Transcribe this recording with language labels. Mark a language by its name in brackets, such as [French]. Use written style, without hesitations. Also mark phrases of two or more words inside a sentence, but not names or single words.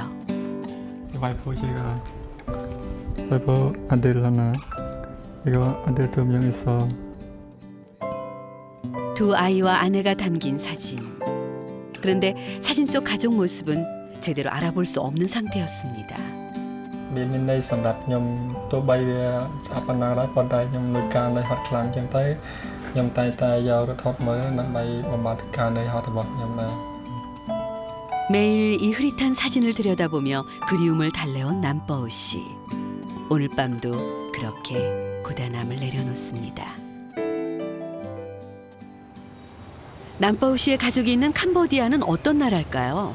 [Korean] 와이프 제가 와이프 아들 하나 이거 아들 2명 있어. 두 아이와 아내가 담긴 사진. 그런데 사진 속 가족 모습은 제대로 알아볼 수 없는 상태였습니다. [Khmer] មានន័យសម្រាប់ខ្ញុំទោះបីវាស្អាប់ប៉ុណ្ណាដែរប៉ុន្តែខ្ញុំនៅការនៅហត់ខ្លាំងចឹងទៅខ្ញុំតែងតែយករថតមើលដើម្បីបំបត្តិការនៅហត់របស់ខ្ញុំដែរ [Korean] 매일 이 흐릿한 사진을 들여다보며 그리움을 달래온 남바오 씨. 오늘 밤도 그렇게 고단함을 내려놓습니다. 남바오 씨의 가족이 있는 캄보디아는 어떤 나라일까요?